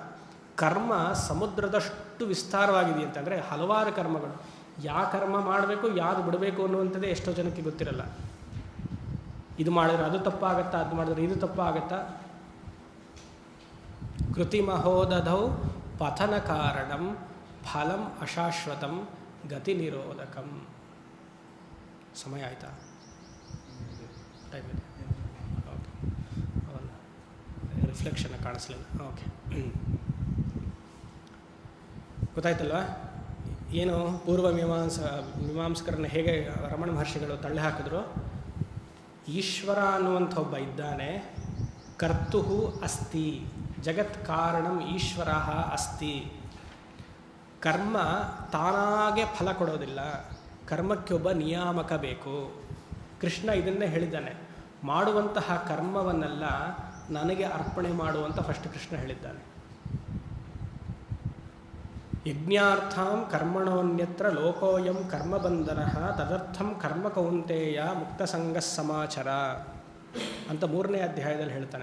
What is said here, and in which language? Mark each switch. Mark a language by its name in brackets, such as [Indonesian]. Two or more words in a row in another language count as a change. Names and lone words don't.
[Kannada] ಕರ್ಮ ಸಮುದ್ರದಷ್ಟು ವಿಸ್ತಾರವಾಗಿದೆಯಂತೆ. ಅಂದರೆ ಹಲವಾರು ಕರ್ಮಗಳು, ಯಾವ ಕರ್ಮ ಮಾಡಬೇಕು ಯಾವುದು ಬಿಡಬೇಕು ಅನ್ನುವಂಥದ್ದೇ ಎಷ್ಟೋ ಜನಕ್ಕೆ ಗೊತ್ತಿರಲ್ಲ. ಇದು ಮಾಡಿದ್ರೆ ಅದು ತಪ್ಪಾಗತ್ತಾ, ಅದು ಮಾಡಿದ್ರೆ ಇದು ತಪ್ಪಾಗತ್ತಾ. [Sanskrit] ಕೃತಿ ಮಹೋದಧೌ ಪತನ ಕಾರಣಂ ಫಲಂ ಅಶಾಶ್ವತಂ ಗತಿ ನಿರೋಧಕಂ. [Kannada] ಸಮಯ ಆಯಿತಾ? ಟೈಮ್ ಇದೆ. ಓಕೆ, ಅವಲ್ಲ ರಿಫ್ಲೆಕ್ಷನ್ ಕಾಣಿಸ್ಲಿಲ್ಲ. ಓಕೆ, ಗೊತ್ತಾಯ್ತಲ್ವ? ಏನು ಪೂರ್ವ ಮೀಮಾಂಸಕರನ್ನ ಹೇಗೆ ರಮಣ ಮಹರ್ಷಿಗಳು ತಳ್ಳಿ ಹಾಕಿದ್ರು. ಈಶ್ವರ ಅನ್ನುವಂಥ ಒಬ್ಬ ಇದ್ದಾನೆ, [Sanskrit] ಕರ್ತು ಅಸ್ತಿ, ಜಗತ್ ಕಾರಣಂ ಈಶ್ವರ ಅಸ್ತಿ. [Kannada] ಕರ್ಮ ತಾನಾಗೆ ಫಲ ಕೊಡೋದಿಲ್ಲ, ಕರ್ಮಕ್ಕೆ ಒಬ್ಬ ನಿಯಾಮಕ ಬೇಕು. ಕೃಷ್ಣ ಇದನ್ನೇ ಹೇಳಿದ್ದಾನೆ, ಮಾಡುವಂತಹ ಕರ್ಮವನ್ನೆಲ್ಲ ನನಗೆ ಅರ್ಪಣೆ ಮಾಡುವಂತ ಫಸ್ಟ್ ಕೃಷ್ಣ ಹೇಳಿದ್ದಾನೆ. [Sanskrit] ಯಜ್ಞಾರ್ಥಂ ಕರ್ಮಣೋನ್ಯತ್ರ ಲೋಕೋಯಂ ಕರ್ಮಬಂಧನಃ ತದರ್ಥಂ ಕರ್ಮ ಕೌಂತೆಯ ಮುಕ್ತಸಂಗ ಸಮಾಚಾರ [Kannada] ಅಂತ 3ನೇ ಅಧ್ಯಾಯದಲ್ಲಿ ಹೇಳ್ತಾನೆ.